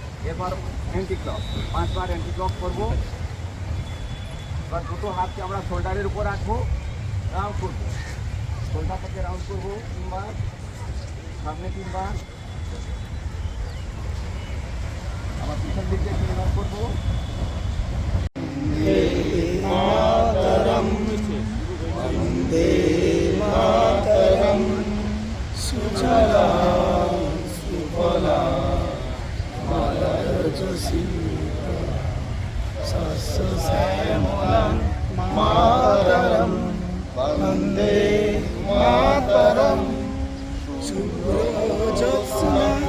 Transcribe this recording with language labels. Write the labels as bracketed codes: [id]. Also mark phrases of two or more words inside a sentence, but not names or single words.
[bn] এবার অ্যান্টি ক্লক 5 বার অ্যান্টি ক্লক করবো। এবার দুটো হাতকে আমরা শোল্ডারের উপর রাখবো, রাউন্ড করবো, শোল্ডার থেকে রাউন্ড করবো 3 বার, সামনে 3 বার, আবার পিছন দিক দিয়ে 3 বার করবো। [sa] वन्दे मातरं सुजलां सुफलां मलयजशीतलां सस्यश्यामलां मातरं वन्दे मातरं शुभ्रज्योत्स्ना